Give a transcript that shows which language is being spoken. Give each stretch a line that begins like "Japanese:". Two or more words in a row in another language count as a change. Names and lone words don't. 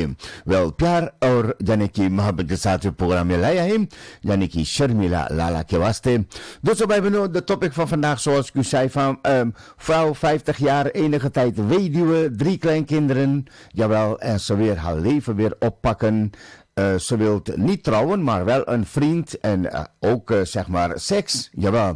Hindi: वेल प्यार और यानी कि मोहब्बत के साथ प्रोग्राम में लाया है यानी कि शर्मिला लाला के वास्ते।
Dutch: दोस्तों wij hebben de topic van vandaag zoals ik u zei van vrouw 50 jaar enige tijd weduwe 3 kleinkinderen. Jawel, en ze weer haar leven weer oppakken. Ze wil niet trouwen, maar wel een vriend en ook zeg maar seks, jawel.